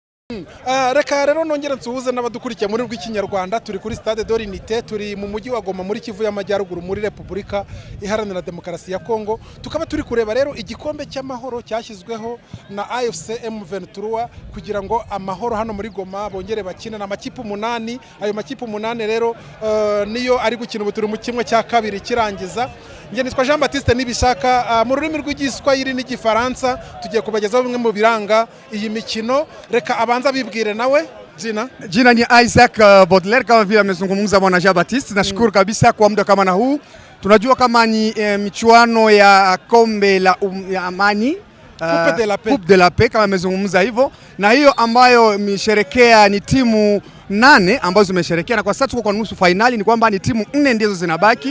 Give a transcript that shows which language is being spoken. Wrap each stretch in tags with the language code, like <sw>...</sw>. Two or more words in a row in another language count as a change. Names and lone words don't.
<rw>Reka rero nongera nsuhuze n'abadukurikiye muri rw'ikinyarwanda turi kuri Stade de l'Unité turi mu mujyi wa Goma muri Kivu y'Amajyaruguru muri Repubulika Iharanira Demokarasi ya Kongo tukaba turi kureba rero igikombe cy'amahoro cyashyizweho na AFC M23 kugira ngo amahoro hano muri Goma bongere bakina na makipe 8 ayo makipe 8 rero niyo ari gukina ubu turi mu kimwe cya kabiri kirangiza nge nitwa Jean Baptiste Nibishaka mu rurimi rw'igiswahili n'igifaransa tugiye kubagezaho bimwe mu biranga iyi mikino reka abanza bibwire nawe</rw> <sw>Jina ni Isaac Baudelaire kama vile amezungumza bwana Jean Baptiste. Nashukuru kabisa kwa muda kama na huu. Tunajua kama ni michuano ya kombe la ya amani Coupe de la Paix kama amezungumza hivyo, na hiyo ambayo imesherekea ni timu 8 ambazo zimesherekea, na kwa sasa tuko kwa nusu finali, ni kwamba ni timu 4 ndizo zinabaki.</sw>